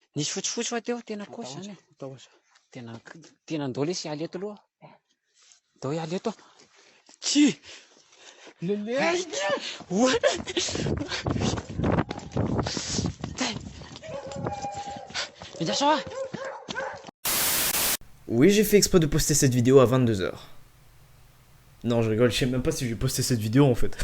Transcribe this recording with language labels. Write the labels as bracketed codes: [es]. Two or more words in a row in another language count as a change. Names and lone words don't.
[mg] Nisy fotsifotsy fa teo tena kosy zany. Tena andao le sy aleto aloha. Andao aleto. Tsy. Lele. [fr] Oui, j'ai fait exprès de poster cette vidéo à 22 h. Non, je rigole, je sais même pas si j'ai posté cette vidéo en fait.